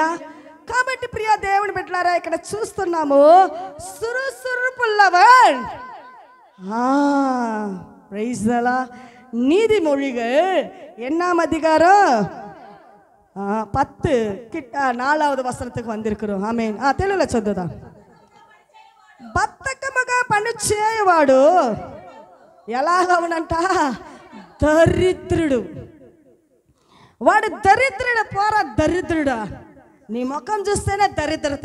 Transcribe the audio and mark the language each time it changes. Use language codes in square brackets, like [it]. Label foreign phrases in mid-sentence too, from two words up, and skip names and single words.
[te] కాబట్టి ప్రియ దేవుని బిడ్డలారా, ఇక్కడ చూస్తున్నాము சுறுசுறுப்புள்ளவன். [en] Praise the Lord. [ta] நீதிமொழிகள் 8ஆம் அதிகாரம் 10 கிட்ட 4வது வசனத்துக்கு வந்திருக்கிறோம். [te] ఆమేన్. తెలుగులో చదువుదాం. బద్ధకముగా పని చేయవాడు ఎలాగా ఉన్నంట? దరిద్రుడు. వాడు దరిద్రుడు, పోరా దరిద్రుడా. నీ ముఖం చూస్తేనే దరిద్రతే.